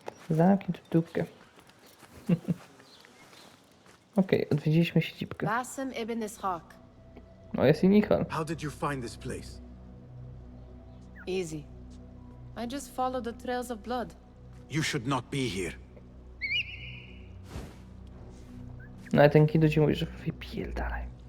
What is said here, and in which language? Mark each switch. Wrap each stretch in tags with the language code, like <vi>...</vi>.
<pl>Zamknij tu dupkę. Okej, odwiedziliśmy siedzibkę. Basim ibn Ishaq. No jest i Nihal.</pl> <en>How did you find this place? Easy. I just follow the trails of blood. You should not be here.</en> <pl>No ale ten Kido ci mówi, że wypierdalaj.</pl>